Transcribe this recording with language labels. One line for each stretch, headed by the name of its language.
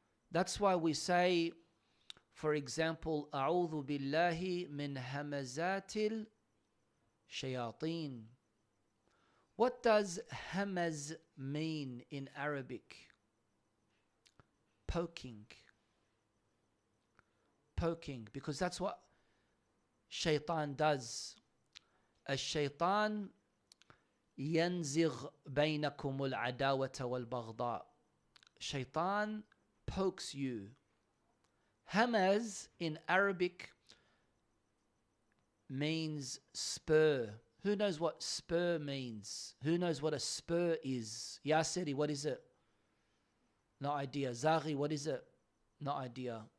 English: That's why we say, for example,
Arabic: أعوذ بالله من همزات الشياطين.
English: What does hamaz mean in Arabic? Poking. Poking, because that's what shaitan does.
Arabic: الشيطان ينزغ بينكم العداوة والبغضاء.
English: Shaitan pokes you. Hamaz in Arabic means spur. Who knows what spur means? Who knows what a spur is? Yasiri, what is it? No idea. Zaghi, what is it? No idea.